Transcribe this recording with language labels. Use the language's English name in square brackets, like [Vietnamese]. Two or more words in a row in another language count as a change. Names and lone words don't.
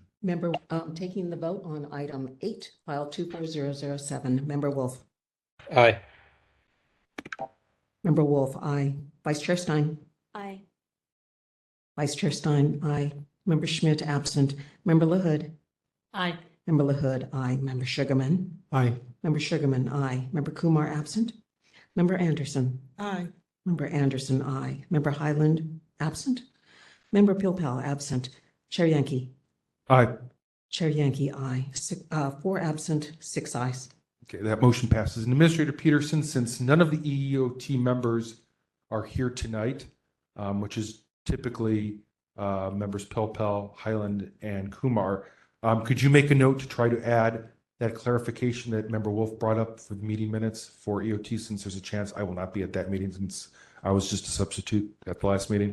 [English] Member, taking the vote on item 8, file 24007, Member Wolf. Aye. Member Wolf, aye. Vice Chair Stein. Aye. Vice Chair Stein, aye. Member Schmidt, absent. Member LaHood. Aye. Member LaHood, aye. Member Sugarman. Aye. Member Sugarman, aye. Member Kumar, absent. Member Anderson. Aye. Member Anderson, aye. Member Highland, absent. Member Pilpel, absent. Chair Yankee. Aye. Chair Yankee, aye. 4 absent, 6 ayes. Okay, that motion passes. And Administrator Peterson, since none of the EEOT members are here tonight, which is typically members Pilpel, Highland, and Kumar, could you make a note to try to add that clarification that Member Wolf brought up for the meeting minutes for EOT, since there's a chance I will not be at that meeting since I was just a substitute at the last meeting?